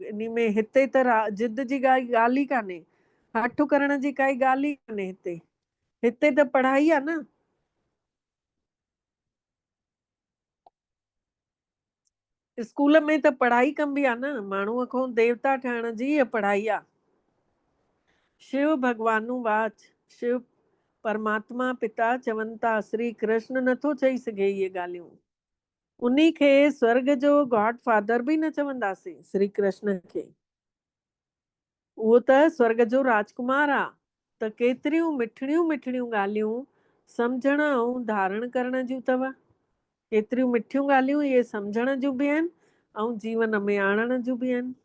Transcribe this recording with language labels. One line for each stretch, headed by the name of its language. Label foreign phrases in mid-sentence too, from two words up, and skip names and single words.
Sindhi: इन में हिते त जिद जी ॻाल्हि ई कान्हे, हठ करण जी काई ॻाल्हि ई कान्हे। हिते त पढ़ाई आहे न। स्कूल में त पढ़ाई कबी आहे न, माण्हूअ खां देवता ठहिण जी इहा पढ़ाई आहे। शिव भगवानु वाच, शिव परमात्मा पिता चवनि था, श्री कृष्ण नथो चई सघे इहे ॻाल्हियूं। उन्ही खे स्वर्ग जो
English: God father
Sindhi: बि न चवंदासीं, श्री कृष्ण खे। उहो त स्वर्ग जो राजकुमार आहे। त केतिरियूं मिठड़ियूं मिठड़ियूं ॻाल्हियूं सम्झण ऐं धारण करण जूं अथव। केतिरियूं मिठियूं ॻाल्हियूं इहे सम्झण जूं बि आहिनि ऐं जीवन में आणण जूं बि आहिनि।